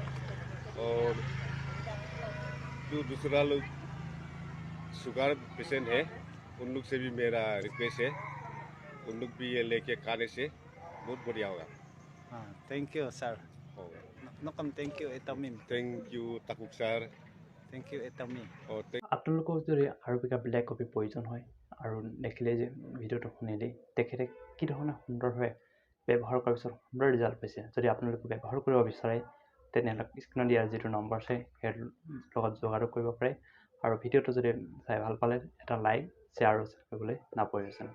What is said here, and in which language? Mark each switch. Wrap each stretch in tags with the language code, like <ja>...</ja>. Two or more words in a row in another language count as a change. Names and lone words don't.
<hi>और जो दूसरा लोग</hi> <en>sugar patient</en> <hi>है उन लोग से भी मेरा रिक्वेस्ट है, उन लोग भी ये लेके खाने से बहुत बढ़िया होगा।</hi> <en>हाँ, thank you sir. नकम thank you एटमी। thank you ताकुक sir। thank you एटमी।</en> <as>আপোনালোকক যদি আৰু কিবা</as> <en>black coffee</en> <as>প্ৰয়োজন হয় আৰু দেখিলে যে ভিডিঅ'টো শুনিলেই তেখেতে কি ধৰণে সুন্দৰভাৱে ব্যৱহাৰ কৰাৰ পিছত সুন্দৰ ৰিজাল্ট পাইছে, যদি আপোনালোকে ব্যৱহাৰ কৰিব বিচাৰে তেনেহ'লে স্ক্ৰীণত দিয়া যিটো নম্বৰ আছে সেই লগত যোগাযোগ কৰিব পাৰে। আৰু ভিডিঅ'টো যদি চাই ভাল পালে এটা</as> <en>like share</en> <as>আৰু ছাবস্ক্ৰাইব কৰিবলৈ নাপাহৰিব।</as>